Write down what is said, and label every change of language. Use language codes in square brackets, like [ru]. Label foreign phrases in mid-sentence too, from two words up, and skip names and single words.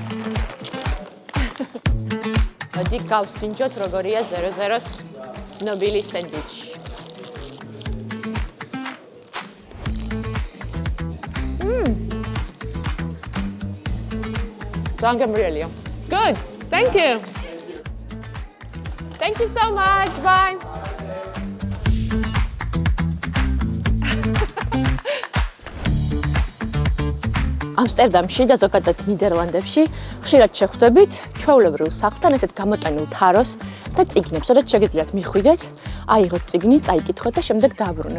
[ka] მოდი გავსინჯოთ როგორია 00-ს ცნობილი სენდვიჩი. ძალიან გემრიელია. [en] Good. Thank you. Thank you so much. Bye. [ka] ამსტერდამში და ზოგადად ნიდერლანდებში ხშირად შეხვდებით ჩვეულებრივ სახლთან ესეთ გამოტანილ თაროს და წიგნებს, სადაც შეგიძლიათ მიხვიდეთ, აიღოთ წიგნი, წაიკითხოთ და შემდეგ დააბრუნოთ.